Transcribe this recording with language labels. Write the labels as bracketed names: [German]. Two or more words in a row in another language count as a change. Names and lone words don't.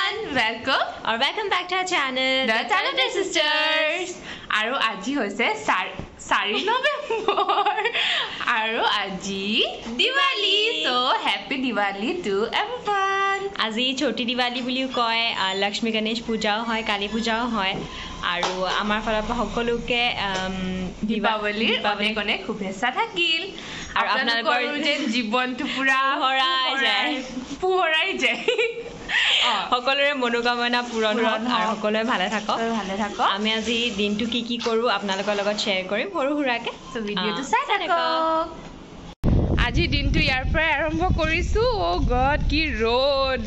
[English] welcome or welcome back to our channel, The Talented Sisters. [Assamese] আৰু আজি হৈছে 4 নৱেম্বৰ. আৰু আজি দীপাৱলী. [English] So happy Diwali to everyone. [Assamese] আজি সৰু দীপাৱলী বুলিও কয়, লক্ষ্মী গণেশ পূজা হয়, কালী পূজা হয়. আৰু আমাৰ ফালৰ পৰা সকলোকে দীপাৱলীৰ অনেক শুভেচ্ছা থাকিল. আৰু আপোনালোকৰ যে জীৱনটো পূৰা পোহৰাই যায়. সকলোৰে মনোকামনা পূৰণ হওক আৰু সকলোৱে ভালে থাকক আমি আজি দিনটো কি কৰো আপোনালোকৰ লগত শেয়াৰ কৰিম সৰু হুৰাকে সো ভিডিওটো চাই থাকক আজি দিনটো ইয়াৰ পৰা আৰম্ভ কৰিছো [English] oh god [Assamese] কি ৰ'দ